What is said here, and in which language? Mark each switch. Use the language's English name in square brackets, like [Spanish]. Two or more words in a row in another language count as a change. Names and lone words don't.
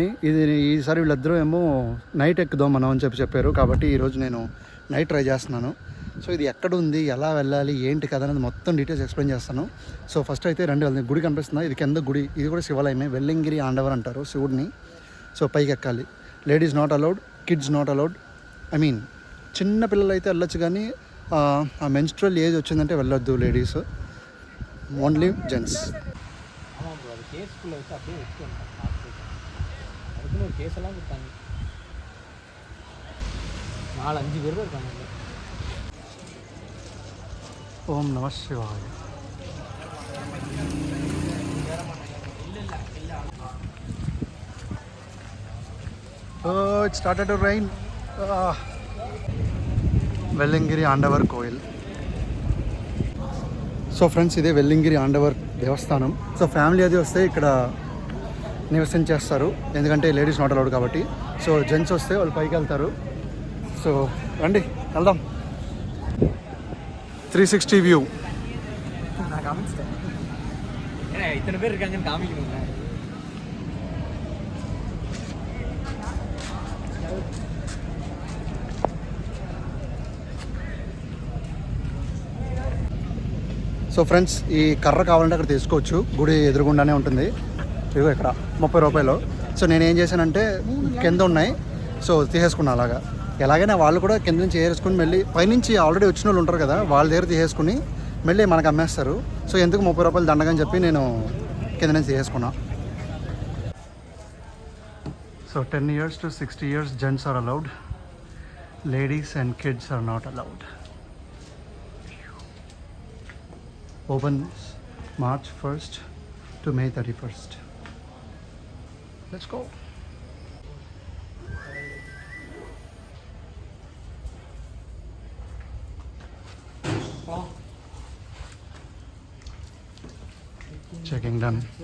[Telugu] ఈసారి వీళ్ళిద్దరూ ఏమో నైట్ ఎక్కుదాం మనం అని చెప్పారు. కాబట్టి ఈరోజు నేను [English] night try [Telugu] చేస్తున్నాను. సో ఇది ఎక్కడ ఉంది, ఎలా వెళ్ళాలి, ఏంటి కదా అనేది మొత్తం [English] details explain [Telugu] చేస్తాను. [English] so first [Telugu] అయితే వెళ్తుంది. గుడి కనిపిస్తుందా? ఇది కింద గుడి. ఇది కూడా శివాలయమే, వెల్లింగిరి ఆండవర్ అంటారు శివుడిని. సో పైకి ఎక్కాలి. [English] ladies not allowed, kids not allowed. I mean [Telugu] చిన్న పిల్లలు అయితే వెళ్ళొచ్చు, కానీ ఆ మెన్స్ట్రల్ ఏజ్ వచ్చిందంటే వెళ్ళొద్దు లేడీస్, [English] only gents. [Tamil] கேஸுக்குள்ளே வச்சு அப்படியே வச்சுக்கணும். அதுக்குன்னு ஒரு கேஸெல்லாம் கொடுத்தாங்க. 4-5 பேர் இருக்காங்க. [Sanskrit] ओम् नमः शिवाय. [English] It started to rain. [Telugu] వెల్లింగిరి ఆండవర్ కోయిల్. [English] so friends, [Telugu] ఇదే వెల్లింగిరి ఆండవర్ దేవస్థానం. సో ఫ్యామిలీ అది వస్తే ఇక్కడ నివసించేస్తారు, ఎందుకంటే [English] ladies not allowed [Telugu] కాబట్టి. సో జెంట్స్ వస్తే వాళ్ళు పైకి వెళ్తారు. సో రండి వెళ్దాం. 360 వ్యూ. நான் காமிச்சிட்டேன், ஏன்னா இத்தனை பேர் இருக்காங்கன்னு காமிக்கணுங்க. [English] so friends, [Telugu] ఈ కర్ర కావాలంటే అక్కడ తీసుకోవచ్చు, గుడి ఎదురుగుండానే ఉంటుంది. ఇదిగో ఇక్కడ 30 రూపాయలు. సో నేనేం చేశానంటే కింద ఉన్నాయి, సో తీసేసుకున్నా. అలాగా ఎలాగైనా వాళ్ళు కూడా కింద నుంచి ఏరేసుకుని మళ్ళీ పైనుంచి ఆల్రెడీ వచ్చిన వాళ్ళు ఉంటారు కదా, వాళ్ళ దగ్గర తీసేసుకుని మళ్ళీ మనకు అమ్మేస్తారు. సో ఎందుకు 30 రూపాయలు దండగని చెప్పి నేను కింద నుంచి తీసేసుకున్నా. [English] సో 10 years to 60 years gents are allowed, ladies and kids are not allowed. Opens March 1st to May 31st. Let's go. Checking done.